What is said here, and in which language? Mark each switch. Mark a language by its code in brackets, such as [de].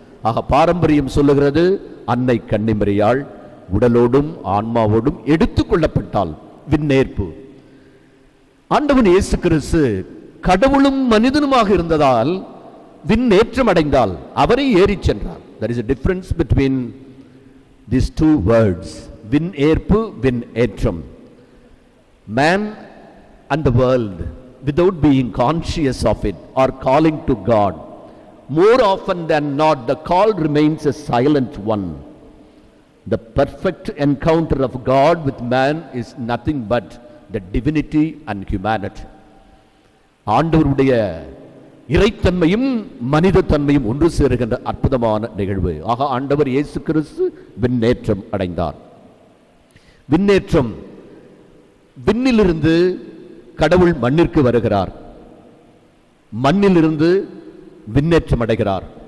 [ta] ஆக பாரம்பரியம் சொல்லுகிறது, அன்னை கன்னிமரியாள் உடலோடும் ஆன்மாவோடும் எடுத்துக் கொள்ளப்பட்டால் விண்ணேற்பு. ஆண்டவன் இயேசு கிறிஸ்து கடவுளும் மனிதனுமாக இருந்ததால் விண்ணேற்றம் அடைந்தால் அவரை ஏறி சென்றார். [en] There is a difference between these 2 words, [ta] விண்ணேற்பு, விண்ணேற்றம். [en] Man and the world without being conscious of it or calling to God. More often than not, the call remains a silent one. The perfect encounter of God with man is nothing but the divinity and humanity. [ta] ஆண்டவருடைய இறைத்தன்மையும் மனித தன்மையும் ஒன்று சேருகின்ற அற்புதமான நிகழ்வு. ஆக ஆண்டவர் இயேசு கிறிஸ்து விண்ணேற்றம் அடைந்தார். விண்ணேற்றம், விண்ணிலிருந்து கடவுள் மண்ணிற்கு வருகிறார், மண்ணிலிருந்து விண்ணேற்றம் அடைகிறார்.